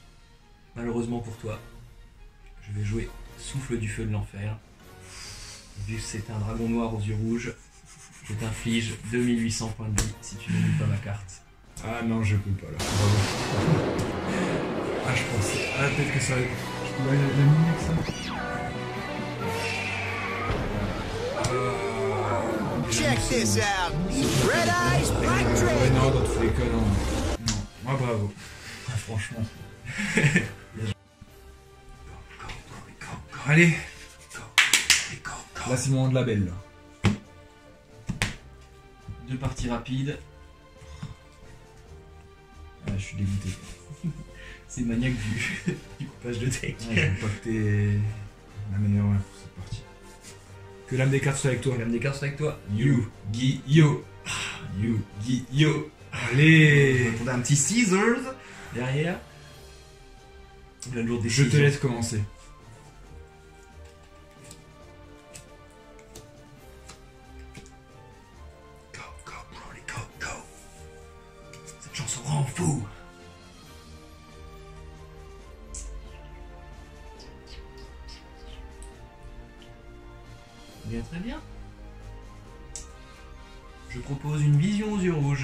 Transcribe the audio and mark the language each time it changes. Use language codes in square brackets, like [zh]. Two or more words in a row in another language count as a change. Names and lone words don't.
[fr] Et ensuite, malheureusement pour toi, je vais jouer Souffle du feu de l'enfer. Vu que c'est un dragon noir aux yeux rouges, je t'inflige 2800 points de vie si tu ne lis pas ma carte. Ah non, je peux pas là. Bravo. Ah, je pensais. Ah, peut-être que ça. Je peux aller la mimique ça. [en] Check this out. [fr] Red Eyes Black Ouais, Dragon. non, dans tous les cas, non. Non. Ah, bravo. Ah, franchement. Allez. Là, c'est le moment de la belle. Là. 2 parties rapides. Ah, je suis dégoûté. C'est maniaque du coupage de deck. Ah, je veux pas que t'es la meilleure pour cette partie. Que l'âme des cartes soit avec toi. Gamme des cartes avec toi. Yu-Gi-Oh! Yu-Gi-Oh! Allez! On a un petit Scissors derrière. La lourde Je décision. te laisse commencer. [en] Go, go, Broly, go, go. [fr] Cette chanson rend fou. Bien, très bien. Je propose une vision aux yeux rouges.